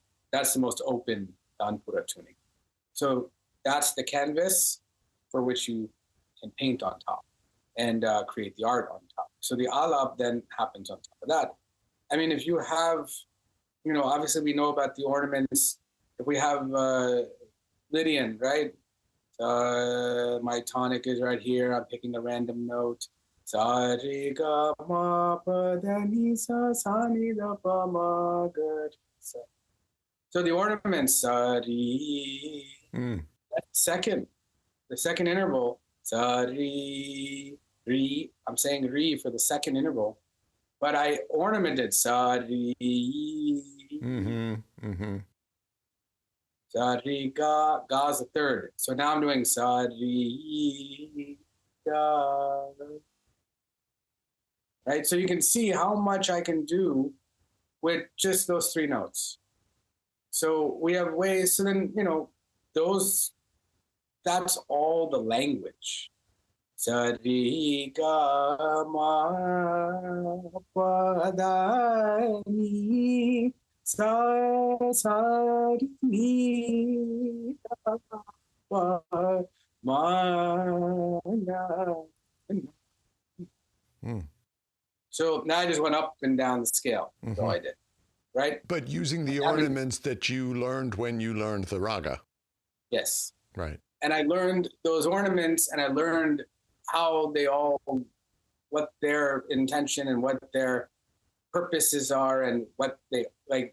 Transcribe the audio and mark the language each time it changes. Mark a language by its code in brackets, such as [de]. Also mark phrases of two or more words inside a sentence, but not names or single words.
[en] That's the most open tanpura tuning. So that's the canvas for which you can paint on top and create the art on top. So the alap then happens on top of that. I mean, if you have, obviously we know about the ornaments. If we have Lydian, right? My tonic is right here. I'm picking a random note. Sa re ga ma pa da ni sa sa ni da pa ma ga. So the ornaments, sa re. The second interval, sa re. Re, I'm saying re for the second interval, but I ornamented sa re. Sa re ga, ga's the third. So now I'm doing sa re ga. Right, so you can see how much I can do with just those three notes. So we have ways. So then that's all the language. Sa re ga ma pa da ni sa sa re da pa ma na. So now I just went up and down the scale. That's all I did, right? But using the ornaments that you learned when you learned the raga. Yes. Right. And I learned those ornaments, and I learned how they all, what their intention and what their purposes are, and what they like.